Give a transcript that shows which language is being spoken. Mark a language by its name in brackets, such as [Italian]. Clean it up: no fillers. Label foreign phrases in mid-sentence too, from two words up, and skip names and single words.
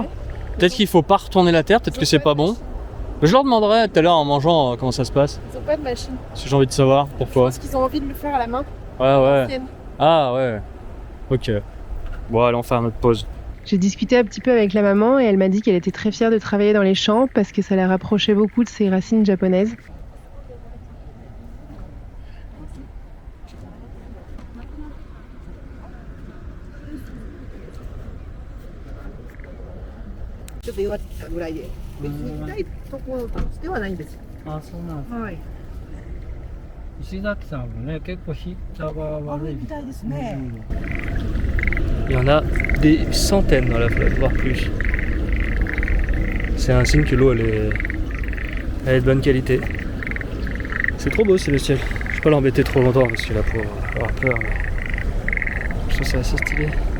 [French] Peut-être qu'il faut pas retourner la terre, peut-être que c'est pas bon. Mais je leur demanderai tout à l'heure en mangeant comment ça se passe. Ils ont pas de machine. Si j'ai envie de savoir Je pourquoi. pense qu'ils ont envie de le faire à la main. Ouais. Ancienne. Ah ouais. Ok. Bon, allez, on fait notre pause. J'ai discuté un petit peu avec la maman et elle m'a dit qu'elle était très fière de travailler dans les champs parce que ça la rapprochait beaucoup de ses racines japonaises. [Japanese] Ah,そうなんです。はい。石崎さんもね、結構膝が悪いみたいですね。 [French] Il y en a des centaines dans la flotte, voire plus. C'est un signe que l'eau elle est de bonne qualité. C'est trop beau, c'est le ciel. Je vais pas l'embêter trop longtemps parce qu'il a pour avoir peur. Je trouve ça assez stylé.